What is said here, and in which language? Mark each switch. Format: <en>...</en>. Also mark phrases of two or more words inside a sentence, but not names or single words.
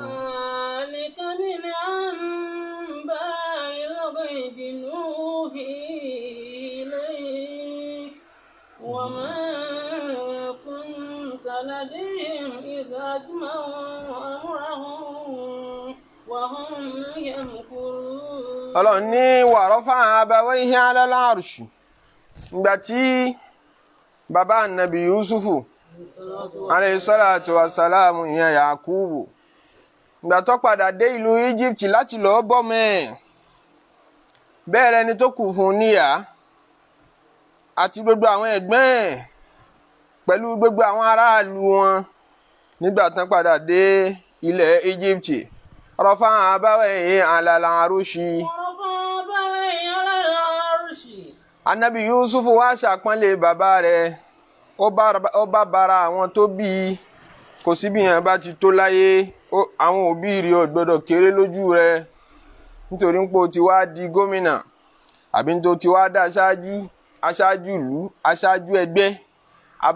<ar>ذلك من أنباء الغيب نوحي إليك وما كنت لديهم إذ أجمعوا أمرهم وهم يمكرون.</ar> <yo>Ọlọ́run ní</yo> <ar>ورفع أبويه على العرش</ar> <yo>ìgbà tí bàbá ànábì Yusufu</yo> <ar>عليه الصلاة والسلام</ar> <yo>ìyẹn Yakubu ìgbà tó padà dé ìlú Egypt láti lọ́ọ́ bọ́mẹ́ bẹ́ẹ̀ rẹni tó kù fún níyà àti gbogbo àwọn ẹ̀gbọ́n ẹ̀ pẹ̀lú gbogbo àwọn aráàlú wọn nígbà tán padà dé ilẹ̀ Egypt</yo> <ar>رفع أبويه على العرش.</ar> <yo>Ànábì Yusufu wá ṣàpọ́nlé bàbá rẹ̀ ó bá bara àwọn tó bí i kò sí bí yẹn bá ti tó láyé àwọn òbí rẹ̀ ò gbọ́dọ̀ kéré lójú rẹ̀ nítorí pé ó ti wá di gómìnà àbí tó ti wá dá aṣáájú ìlú aṣáájú ẹgbẹ́ àbá</yo>